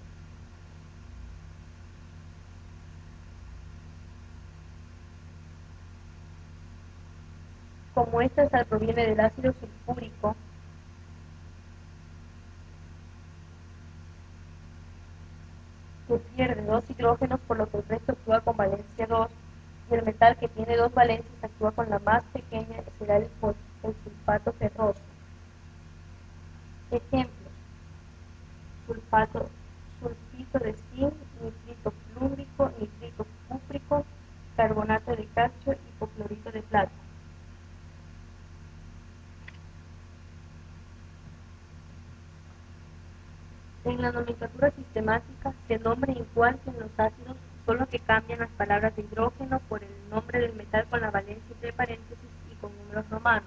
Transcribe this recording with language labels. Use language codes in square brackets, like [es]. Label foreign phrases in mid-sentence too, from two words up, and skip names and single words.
[es] Como esta sal proviene del ácido sulfúrico, se pierde 2 hidrógenos, por lo que el resto actúa con valencia 2, y el metal que tiene 2 valencias actúa con la más pequeña, será el sulfato ferroso. Ejemplos: sulfito de zinc, nitrito flúorico, nitrito cúprico, carbonato de calcio, hipoclorito de plata. En la nomenclatura sistemática se nombra igual que en los ácidos, solo que cambian las palabras de hidrógeno por el nombre del metal con la valencia entre paréntesis y con números romanos.